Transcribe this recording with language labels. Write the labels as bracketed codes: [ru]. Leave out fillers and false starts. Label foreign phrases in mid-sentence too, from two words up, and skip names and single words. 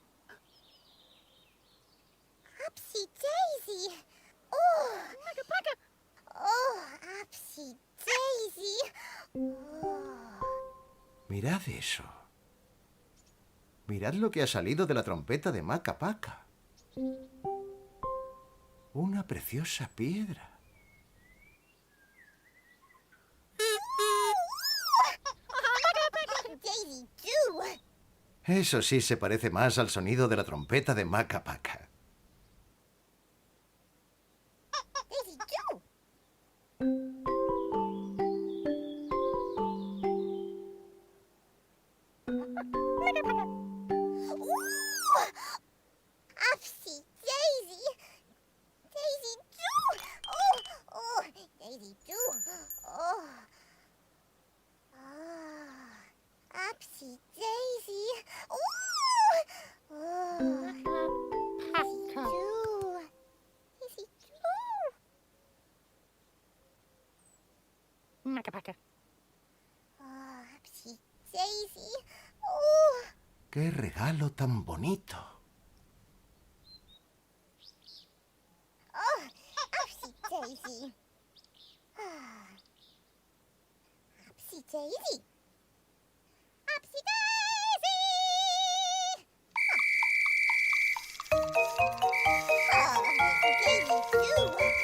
[es] Upsy Daisy. Oh, Maca Paca. Oh, Upsy Daisy. Oh. Mirad eso. Mirad lo que ha salido de la trompeta de Maca Paca. Una preciosa piedra. Daisy do. Eso sí se parece más al sonido de la trompeta de Maca Paca. Daisy do. Maca Paca. Ooh! Upsy Daisy. Daisy do. Oh, oh, Daisy do. Oh. Ah, Upsy Daisy. Ooh! Oh. Daisy do. Daisy do. Maca Paca. Oh, Upsy Daisy. Oh. ¡Qué regalo tan bonito! Oh, Upsy Daisy. Ah. Upsy Daisy. Upsy Daisy. Oh, Daisy too.